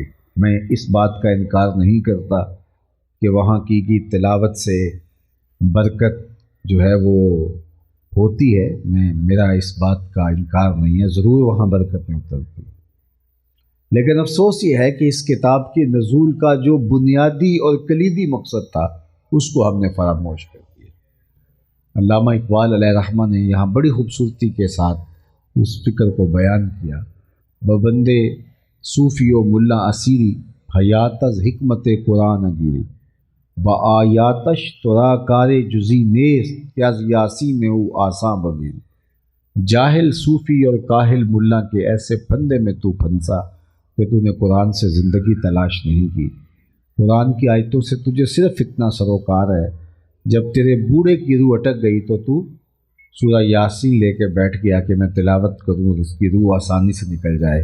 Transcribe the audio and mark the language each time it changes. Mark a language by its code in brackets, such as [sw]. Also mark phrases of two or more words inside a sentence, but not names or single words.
[ur] میں اس بات کا انکار نہیں کرتا کہ وہاں کی تلاوت سے برکت جو ہے وہ ہوتی ہے، میرا اس بات کا انکار نہیں ہے، ضرور وہاں برکتیں اترتی ہیں. لیکن افسوس یہ ہے کہ اس کتاب کے نزول کا جو بنیادی اور کلیدی مقصد تھا اس کو ہم نے فراموش کر دیا. علامہ اقبال علیہ رحمہ نے یہاں بڑی خوبصورتی کے ساتھ اس فکر کو بیان کیا. [fa] ببندے صوفی و ملا اسیری حیات از حکمت قرآن گیری با آیاتش ترا کار جزی نیست کہ از یاسین او آساں ببین. [ur] جاہل صوفی اور کاہل ملا کے ایسے پھندے میں تو پھنسا کہ تو نے قرآن سے زندگی تلاش نہیں کی. قرآن کی آیتوں سے تجھے صرف اتنا سروکار ہے، جب تیرے بوڑھے کی روح اٹک گئی تو سورہ یاسین لے کے بیٹھ گیا کہ میں تلاوت کروں اور اس کی روح آسانی سے نکل جائے.